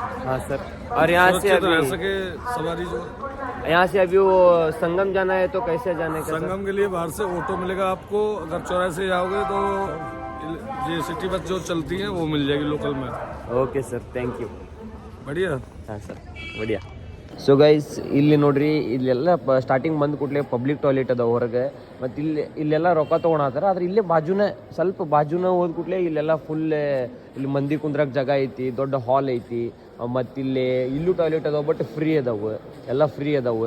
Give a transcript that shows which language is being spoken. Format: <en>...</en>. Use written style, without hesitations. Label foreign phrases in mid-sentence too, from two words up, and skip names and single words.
<hi>हाँ सर. और यहाँ से रह सके सवारी जो यहाँ से अभी वो संगम जाना है तो कैसे जाने का? संगम के लिए बाहर से ऑटो मिलेगा आपको. अगर चौराहे से जाओगे तो ये सिटी बस जो चलती हैं वो मिल जाएगी लोकल में.</hi> <en>OK sir, thank you.</en> <hi>बढ़िया. ಹಾಂ ಸರ್, बढ़िया.</hi> <en>so guys</en> <kn>ಇಲ್ಲಿ ನೋಡ್ರಿ, ಇಲ್ಲೆಲ್ಲ ಸ್ಟಾರ್ಟಿಂಗ್ ಬಂದ ಕೂಡಲೇ</kn> <en>public toilet</en> <kn>ಅದ ಹೊರಗೆ. ಮತ್ತು ಇಲ್ಲೆಲ್ಲ ರೊಕ್ಕ ತೊಗೊಳತ್ತಾರ. ಆದ್ರೆ ಇಲ್ಲೇ ಸ್ವಲ್ಪ ಬಾಜುನ ಹೋದ ಕೂಡಲೇ ಇಲ್ಲೆಲ್ಲ ಫುಲ್ ಇಲ್ಲಿ ಮಂದಿ ಕುಂದ್ರಕ್ಕೆ ಜಾಗ ಐತಿ, ದೊಡ್ಡ ಹಾಲ್ ಐತಿ. ಮತ್ತು ಇಲ್ಲೂ ಟಾಯ್ಲೆಟ್ ಅದಾವೆ,</kn> <en>but free</en> <kn>ಅದಾವೆ, ಎಲ್ಲ ಫ್ರೀ ಅದಾವೆ.</kn>